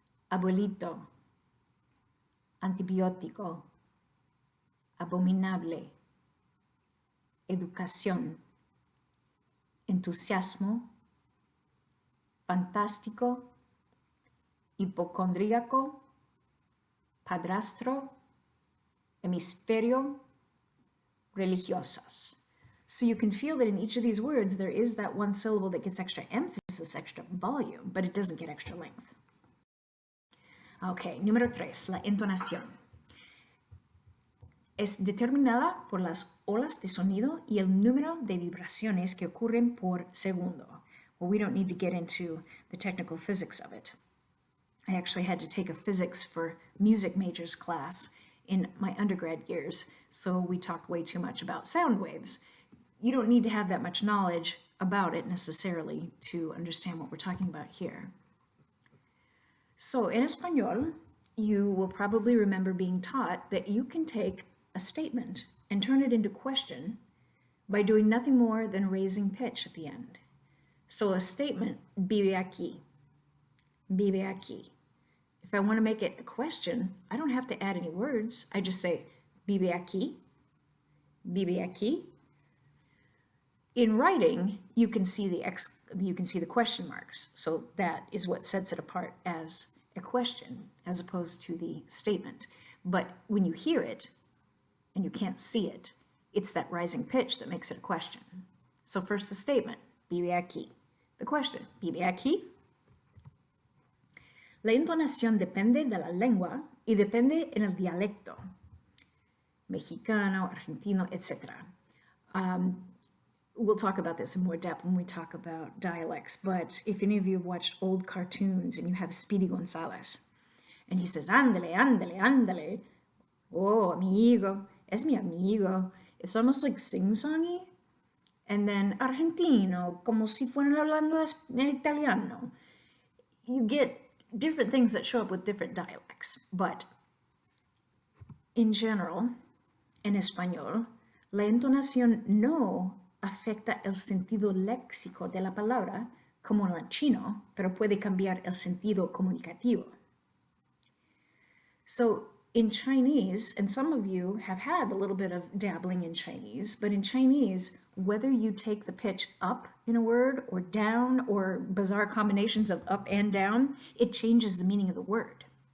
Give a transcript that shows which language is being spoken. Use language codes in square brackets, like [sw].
[es] Abuelito, antibiótico, abominable, educación, entusiasmo, fantástico, hipocondríaco, padrastro, hemisferio, religiosas. [en] So you can feel that in each of these words, there is that one syllable that gets extra emphasis, extra volume, but it doesn't get extra length. [es] Okay, número 3, la entonación. Es determinada por las olas de sonido y el número de vibraciones que ocurren por segundo. [en] Well, we don't need to get into the technical physics of it. I actually had to take a physics for music majors class in my undergrad years, so we talked way too much about sound waves. You don't need to have that much knowledge about it necessarily to understand what we're talking about here. So in Espanol, you will probably remember being taught that you can take a statement and turn it into question by doing nothing more than raising pitch at the end. So a statement, [es] vive aquí, vive aquí. [en] If I want to make it a question, I don't have to add any words. I just say, [es] vive aquí, vive aquí. [en] In writing, you can see the question marks. So that is what sets it apart as a question, as opposed to the statement. But when you hear it, and you can't see it, it's that rising pitch that makes it a question. So first the statement, [es] vive aquí. [en] The question, vive aquí. [es] La entonación depende de la lengua y depende en el dialecto, mexicano, argentino, etc. [en] We'll talk about this in more depth when we talk about dialects, but if any of you have watched old cartoons and you have Speedy Gonzales, and he says, [es] ándale, ándale, ándale, oh, amigo, es mi amigo. [en] It's almost like sing-songy. And then [es] argentino, como si fueran hablando italiano. [en] You get different things that show up with different dialects, but in general, [es] en español, la entonación no afecta el sentido léxico de la palabra como en el chino, pero puede cambiar el sentido comunicativo. [en] So in Chinese, and some of you have had a little bit of dabbling in Chinese, but in Chinese, whether you take the pitch up in a word or down or bizarre combinations of up and down, it changes the meaning of the word.